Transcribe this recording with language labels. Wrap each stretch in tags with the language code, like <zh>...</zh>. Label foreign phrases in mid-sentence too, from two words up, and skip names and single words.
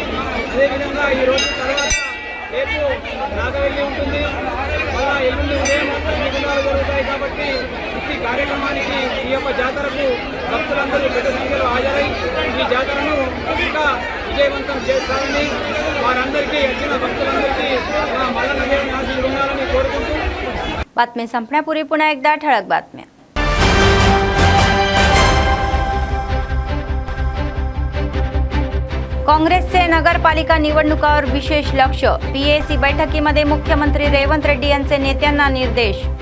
<te>అదేవిధంగా ఈరోజు తర్వాత రేపు నాగవెల్లి ఉంటుంది, మళ్ళా ఎల్లుండి ఉదయం అన్ని గుండాలు జరుగుతాయి కాబట్టి ఈ కార్యక్రమానికి ఈ యొక్క జాతరకు భక్తులందరూ పెద్ద సంఖ్యలో హాజరై ఈ జాతరను ఇంకా విజయవంతం చేస్తారని వారందరికీ వచ్చిన భక్తులందరికీ మల్లన్న దేవుని ఆశీర్వాదాలు ఉండాలని కోరుకుంటూ</te> <mr>बातमी संपण्यापूर्वी पुन्हा एकदा ठळक बातम्या। काँग्रेसचे नगरपालिका निवडणुकावर विशेष लक्ष, पीएसी बैठकीमध्ये मुख्यमंत्री रेवंत रेड्डी यांचे नेत्यांना निर्देश।</mr>